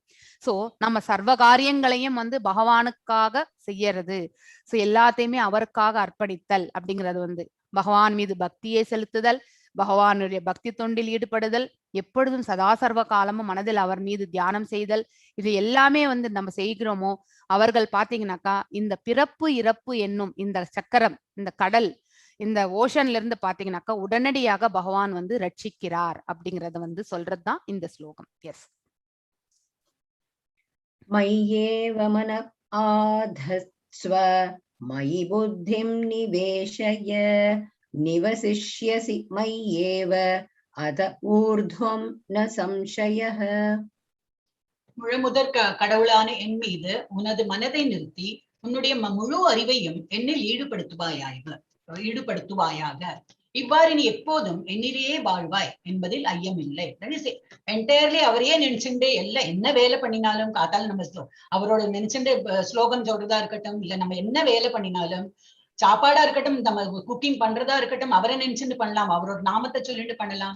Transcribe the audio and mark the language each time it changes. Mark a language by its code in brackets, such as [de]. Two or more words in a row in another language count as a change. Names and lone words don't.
[ta] சோ நம்ம சர்வ காரியங்களையும் வந்து பகவானுக்காக செய்யறது, சோ எல்லாத்தையுமே அவருக்காக அர்ப்பணித்தல் அப்படிங்கிறது வந்து பகவான் மீது பக்தியை செலுத்துதல், பகவானுடைய பக்தி தொண்டில் ஈடுபடுதல், எப்பொழுதும் சதா சர்வ காலமும் மனதில் அவர் மீது தியானம் செய்தல், இது எல்லாமே வந்து நம்ம செய்கிறோமோ அவர்கள் பாத்தீங்கன்னாக்கா இந்த பிறப்பு இறப்பு என்னும் இந்த சக்கரம், இந்த கடல், இந்த ஓஷன்ல இருந்து பாத்தீங்கன்னாக்கா உடனடியாக பகவான் வந்து ரட்சிக்கிறார் அப்படிங்கறத வந்து சொல்றதுதான் இந்த ஸ்லோகம். எஸ். [sa] मय्येव मन आधत्स्व मयि बुद्धिं निवेशय निवसिष्यसि मय्येव अत ऊर्ध्वं न संशयः [ta] முழுமுதற் கடவுளான என் மீது உனது மனதை நிறுத்தி உன்னுடைய முழு அறிவையும் என்னில் ஈடுபடுத்துவாயாக. இவ்வாறு நீ எப்போதும் என்னிலேயே வாழ்வாய் என்பதில் ஐயமில்லை. என்டையர்லி அவரையே நினைச்சுட்டு எல்லாம் என்ன வேலை பண்ணினாலும் காத்தால நம்ம அவரோட நினைச்சுட்டு ஸ்லோகம் சொல்றதா இருக்கட்டும், இல்ல நம்ம என்ன வேலை பண்ணினாலும், சாப்பாடா இருக்கட்டும், நம்ம குக்கிங் பண்றதா இருக்கட்டும், அவரை நினைச்சுட்டு பண்ணலாம், அவரோட நாமத்தை சொல்லிட்டு பண்ணலாம்.